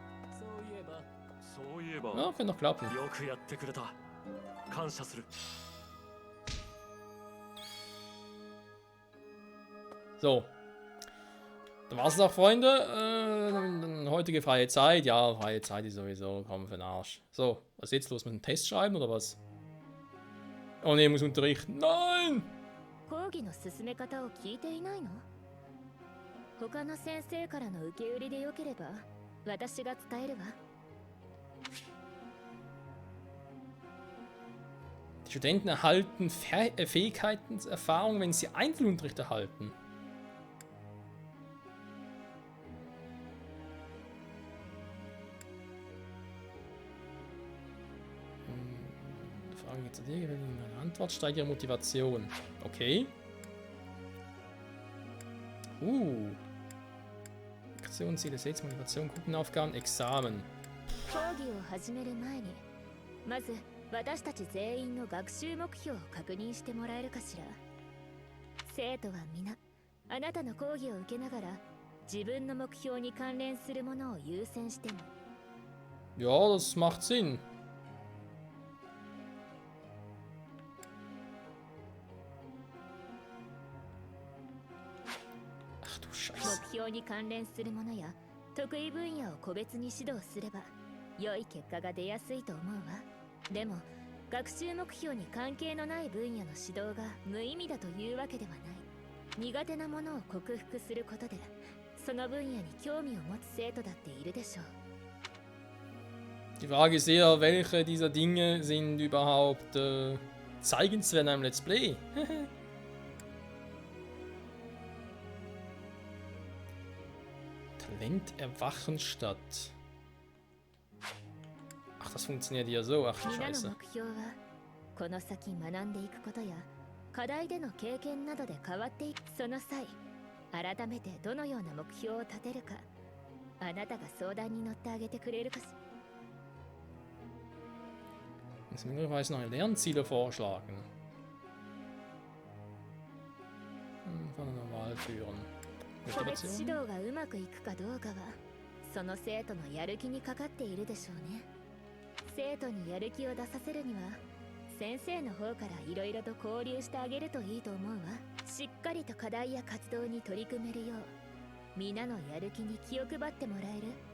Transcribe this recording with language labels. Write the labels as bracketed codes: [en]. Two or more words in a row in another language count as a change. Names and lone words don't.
[de] Ja, könnte noch klappen. So. Dann war's auch, Freunde. Heutige freie Zeit. Ja, freie Zeit ist sowieso. Komm für den Arsch. So, was ist jetzt los? Mit einem Test schreiben oder was? Oh ne, ich muss unterrichten. Nein! [ja] 講義の進め方を聞いていないの？他の先生からの受け売りでよければ私が伝えるわ。 [de] Die Studenten erhalten Fähigkeitserfahrung, wenn sie Einzelunterricht erhalten. Frage geht zu dir, eine Antwort, steigt ihre Motivation. Okay. Aktionsziele, Sales, Motivation, Gruppenaufgaben, Examen. [ja] 講義を始める前にまず私たち全員の学習目標を確認してもらえるかしら。生徒は皆あなたの講義を受けながら自分の目標に関連するものを優先しても。 [de] Ja, das macht Sinn. Ach du [ja] 目 [de] Scheiße. [ja] 標に関連するものや得意分野を個別に指導すれば良い結果が出やすいと思うわ。でも学習目標に関係のない分野の指導が無意味だというわけではない。苦手なものを克服することでその分野に興味を持つ生徒だっているでしょう。 [de] Die Frage ist eher, welche dieser Dinge sind überhaupt zeigenswert in einem [en] Let's Play? [de] Talent erwachen statt. Ach, das funktioniert ja so. Ach, [ja] みんなの [de] Scheiße. [ja] 目標はこの先学んでいくことや課題での経験などで変わっていく。その際改めてどのような目標を立てるかあなたが相談に乗ってあげてくれるかし。 [de] Muss möglicherweise neue Lernziele vorschlagen. Von der Wahl führen. [ja] 個別指 [de] Motivation? [ja] 導がうまくいくかどうかはその生徒のやる気にかかっているでしょうね。生徒にやる気を出させるには先生の方からいろいろと交流してあげるといいと思うわ。しっかりと課題や活動に取り組めるよう皆のやる気に気を配ってもらえる。